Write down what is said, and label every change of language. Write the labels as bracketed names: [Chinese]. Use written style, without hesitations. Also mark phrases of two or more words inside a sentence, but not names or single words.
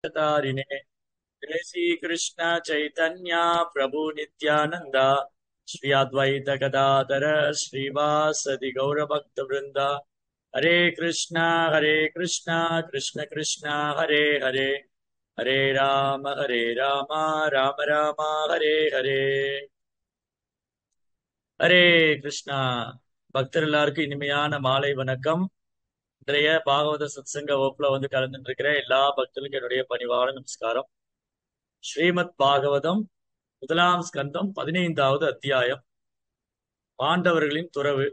[Sanskrit] तारिणे जय श्री कृष्ण चैतन्य प्रभु नित्यानंद श्री अद्वैत गदाधर श्रीवासदि गौर भक्त वृंद हरे कृष्णा कृष्ण कृष्ण हरे हरे हरे राम राम राम हरे हरे हरे कृष्णा. [Tamil] பக்தர் எல்லாருக்கும் இனிமையான மாலை வணக்கம். இன்றைய பாகவத சத்சங்க வகுப்புல கலந்துட்டு இருக்கிற எல்லா பக்தர்களுக்கும் என்னுடைய பணிவான நமஸ்காரம். ஸ்ரீமத் பாகவதம் முதலாம் ஸ்கந்தம் 15வது அத்தியாயம், பாண்டவர்களின் துறவு.